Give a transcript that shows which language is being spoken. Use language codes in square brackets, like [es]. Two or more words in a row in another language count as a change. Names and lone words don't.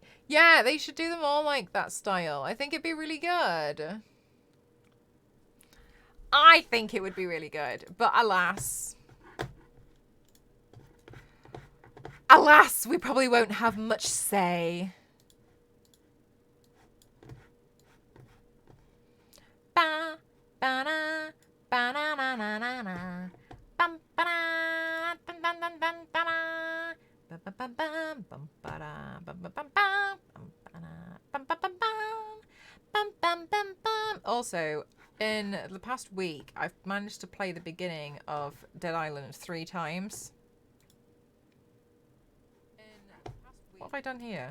[en] Yeah, they should do them all like that style. I think it'd be really good. I think it would be really good. But alas, we probably won't have much say. Ba, ba, na, ba, na, na, na, na, na. Bum, ba, da, bum, bum, bum, bum, ba, da. Also, in the past week, I've managed to play the beginning of Dead Island 3 times. What have I done here?